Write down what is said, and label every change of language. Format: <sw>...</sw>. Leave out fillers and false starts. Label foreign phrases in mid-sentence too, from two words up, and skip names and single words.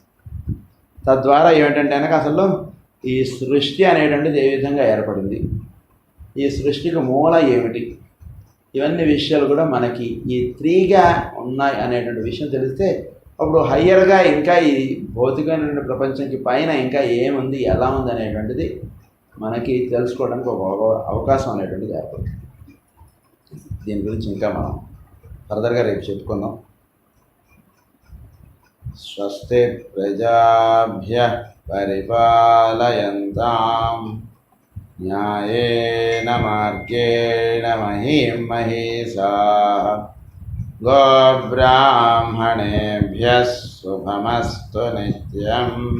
<te>తద్వారా ఏమిటంటే కనుక అసలు ఈ సృష్టి అనేటువంటిది ఏ విధంగా ఏర్పడింది, ఈ సృష్టికి మూల ఏమిటి, ఇవన్నీ విషయాలు కూడా మనకి ఈ 3గా ఉన్నాయి అనేటువంటి విషయం తెలిస్తే అప్పుడు హయ్యర్గా ఇంకా ఈ భౌతికమైన ప్రపంచానికి పైన ఇంకా ఏముంది, ఎలా ఉంది అనేటువంటిది మనకి తెలుసుకోవడానికి ఒక అవకాశం అనేటువంటిది ఏర్పడుతుంది. దీని గురించి ఇంకా మనం ఫర్దర్గా రేపు చెప్పుకుందాం.</te> <sa>स्वस्ति प्रजाभ्यः परिपालयन्तां न्यायेन मार्गेण महीं महीशाः गोब्राह्मणेभ्यः शुभमस्तु नित्यं.</sa>